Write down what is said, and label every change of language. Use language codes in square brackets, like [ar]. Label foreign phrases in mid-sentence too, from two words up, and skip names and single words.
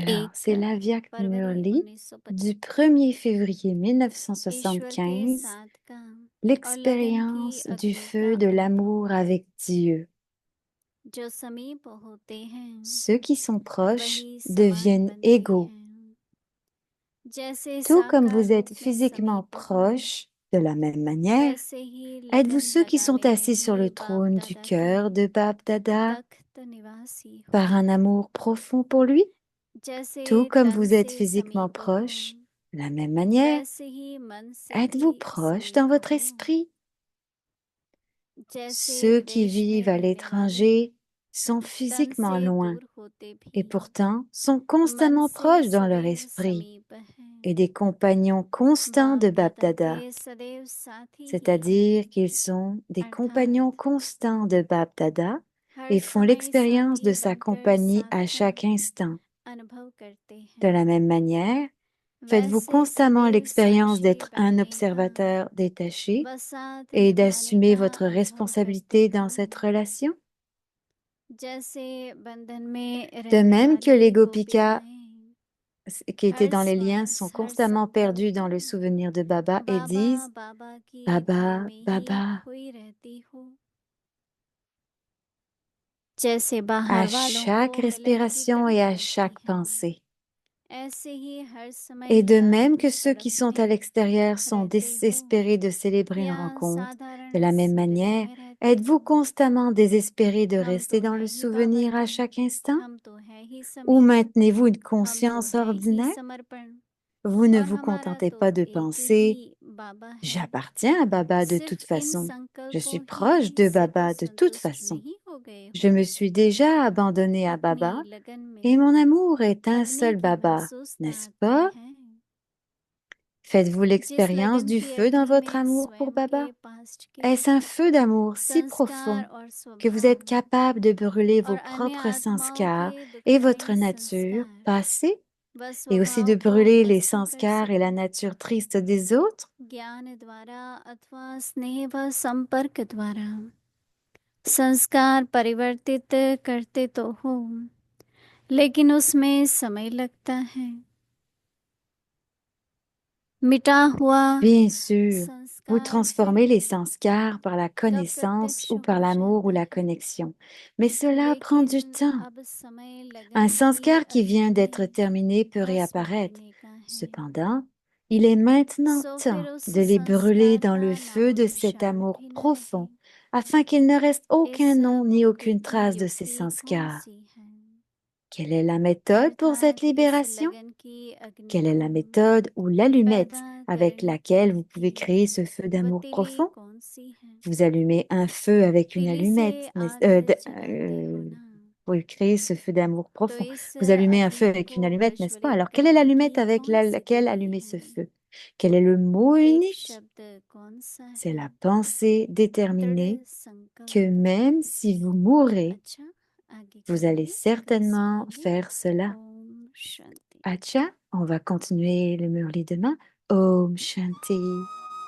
[fr] Alors, c'est 1 l'Avyak [hi] फरवरी Murli 1950 [fr] du 1er février [hi] ईश्वर के 1975, साथ का और लगन की [fr] l'expérience du [hi] अग्नि [fr] feu [hi] का [fr] de [hi] अनुभव [fr] l'amour avec Dieu. [hi] जो समीप होते हैं [fr] Ceux qui sont proches [hi] वही समान [fr] deviennent [hi] बनते [fr] égaux. [hi] हैं जैसे [fr] Tout comme [hi] साकार [fr] vous êtes [hi] रूप में [fr] physiquement [hi] समीप हो [fr] proches, de la même manière, [hi] वैसे ही [fr] êtes-vous [hi] लगन [fr] ceux qui sont [hi] लगाने में [fr] assis sur le [hi] भी बाप [fr] trône du [hi] दादा के [fr] cœur de Bab Dada [hi] तख्त निवासी हो [fr] par un amour profond pour lui? [hi] जैसे [fr] Tout comme [hi] तन [fr] vous êtes [hi] से [fr] physiquement [hi] समीप हो [fr] proches, de la même manière, [hi] वैसे ही मन से [fr] êtes-vous [hi] भी [fr] proches dans [hi] समीप [fr] votre [hi] हो [fr] esprit? [hi] जैसे [fr] Ceux qui [hi] विदेश में [fr] vivent à [hi] रहने वाले [fr] l'étranger sont [hi] तन [fr] physiquement [hi] से [fr] loin [hi] दूर होते [fr] et [hi] भी [fr] pourtant sont [hi] मन [fr] constamment [hi] से [fr] proches dans leur [hi] सदैव [fr] esprit [hi] समीप हैं [fr] et des compagnons constants [hi] बाप [fr] de Bab [hi] दादा [fr] Dada, [hi] के सदैव साथी ही [fr] c'est-à-dire [hi] हैं [fr] qu'ils sont des compagnons [hi] अर्थात [fr] constants de Bab Dada [hi] हर [fr] et font [hi] समय [fr] l'expérience [hi] साथी [fr] de sa [hi] बनकर [fr] compagnie [hi] साथ [fr] à [hi] का [fr] chaque instant. [hi] अनुभव करते [fr] De [hi] हैं [fr] la même manière, faites-vous [hi] वैसे [fr] constamment [hi] सदैव [fr] l'expérience [hi] साक्षी [fr] d'être un [hi] बनने का [fr] observateur détaché [hi] व साथ [fr] et [hi] निभाने [fr] d'assumer [hi] का [fr] votre [hi] अनुभव करते [fr] responsabilité dans [hi] हैं [fr] cette relation? [hi] जैसे बंधन में [fr] De [hi] रहने [fr] même que [hi] वाली [fr] les Gopikas [hi] गोपिकाएं [fr] qui étaient [hi] हर [fr] dans les liens sont [hi] हर [fr] constamment perdus [hi] संकल्प [fr] dans le souvenir de Baba et [hi] बाबा [fr] disent [hi] बाबा की धुन [fr] Baba, [hi] में ही [fr] Baba. [hi] खोई रहती हो जैसे [fr] À [hi] बाहर वालों [fr] chaque [hi] को मिलन की [fr] respiration et [hi] तड़प [fr] à [hi] लगती [fr] chaque [hi] है [fr] pensée. [hi] ऐसे ही हर समय [fr] Et de [hi] प्यार [fr] même [hi] की [fr] que ceux [hi] तड़प [fr] qui sont à [hi] में [fr] l'extérieur sont [hi] रहते हो [fr] désespérés de célébrer une [hi] या [fr] rencontre, de [hi] साधारण [fr] la même [hi] स्मृति [fr] manière, [hi] में रहते [fr] êtes-vous [hi] हो [fr] constamment désespérés de [hi] हम [fr] rester [hi] तो [fr] dans [hi] है [fr] le [hi] ही बाबा [fr] souvenir à [hi] के [fr] chaque instant? [hi] हम तो है ही [fr] Ou [hi] समीप [fr] maintenez-vous une [hi] हम तो [fr] conscience [hi] है ही [fr] ordinaire? [hi] समर्पण [fr] Vous ne [hi] और [fr] vous [hi] हमारा [fr] contentez [hi] तो [fr] pas de [hi] एक ही [fr] penser [hi] बाबा है [fr] J'appartiens à Baba de toute [hi] सिर्फ इन [fr] façon. Je suis [hi] संकल्पों [fr] proche [hi] ही [fr] de [hi] से तो [fr] Baba de toute [hi] संतुष्ट [fr] façon. [hi] नहीं हो गए [fr] Je [hi] हो [fr] me suis déjà abandonné à [hi] अपनी [fr] Baba [hi] लगन [fr] et [hi] में [fr] mon amour est un [hi] अग्नि [fr] seul [hi] की [fr] Baba, [hi] महसूसता [fr] n'est-ce [hi] आती [fr] pas? [hi] है [fr] Faites-vous [hi] जिस [fr] l'expérience [hi] लगन [fr] du [hi] की [fr] feu dans [hi] अग्नि [fr] votre [hi] में [fr] amour pour [hi] स्वयं के [fr] Baba? [hi] पास्ट के [fr] Est-ce un feu d'amour si [hi] संस्कार [fr] profond [hi] और [fr] que vous êtes [hi] स्वभाव [fr] capable de brûler [hi] और [fr] vos [hi] अन्य [fr] propres [hi] आत्माओं [fr] sanskars [hi] के [fr] et votre [hi] दुखदाई [fr] nature [hi] संस्कार [fr] passée [hi] व [fr] et aussi [hi] स्वभाव [fr] de [hi] को [fr] brûler les [hi] नष्ट कर [fr] sanskars et la [hi] सको [fr] nature triste des autres? [hi] ज्ञान द्वारा अथवा स्नेह व संपर्क द्वारा संस्कार परिवर्तित करते तो हो लेकिन उसमें समय लगता है मिटा हुआ [fr] Bien sûr, vous [hi] संस्कार फिर [fr] transformez les sanskars par la [hi] कब [fr] connaissance [hi] प्रत्यक्ष [fr] ou par [hi] हो [fr] l'amour ou [hi] जाता [fr] la [hi] है [fr] connexion. Mais cela prend du [hi] लेकिन [fr] temps. [hi] अब समय [fr] Un [hi] लगन की [fr] sanskar qui [hi] अग्नि [fr] vient d'être [hi] में [fr] terminé peut [hi] भस्म [fr] réapparaître. [hi] करने का है [fr] Cependant, il est maintenant [hi] सो [fr] temps [hi] फिर उस [fr] de les brûler [hi] संस्कार [fr] dans [hi] का [fr] le feu de cet [hi] नामोनिशान [fr] amour [hi] भी न रहे [fr] profond, afin qu'il ne reste aucun [hi] इस [fr] nom ni [hi] मुक्ति [fr] aucune [hi] की [fr] trace de ces [hi] युक्ति कौन [fr] sanskars. [hi] सी है [fr] Quelle est la méthode pour cette [hi] अर्थात इस [fr] libération? [hi] लगन की अग्नि [fr] Quelle est [hi] को [fr] la méthode ou l'allumette [hi] पैदा [fr] avec [hi] करने [fr] laquelle vous pouvez [hi] की [fr] créer ce feu [hi] वह [fr] d'amour [hi] तिली [fr] profond? [hi] कौन सी है [fr] Vous allumez un feu avec une [hi] तिली से [fr] allumette, [hi] आग जलाते हो ना [fr] vous créez ce feu d'amour [hi] तो [fr] profond. [hi] इस [fr] Vous allumez un feu [hi] अग्नि [fr] avec [hi] को [fr] une allumette, n'est-ce pas? [hi] प्रज्वलित [fr] Alors, quelle est [hi] करने [fr] l'allumette [hi] की [fr] avec [hi] कौन सी [fr] laquelle [hi] तिली [fr] allumer ce [hi] है [fr] feu? Quel est le mot [hi] एक [fr] unique? [hi] शब्द कौन सा [fr] C'est [hi] है [fr] la pensée [hi] दृढ़ [fr] déterminée que [hi] संकल्प [fr] même si vous mourrez, [hi] अच्छा आगे [fr] vous allez [hi] करेंगे कल [fr] certainement [hi] सुनेंगे [fr] faire cela. [hi] ओम शांति [fr] Acha, on va continuer le Murli demain. [hi] ओम शांति.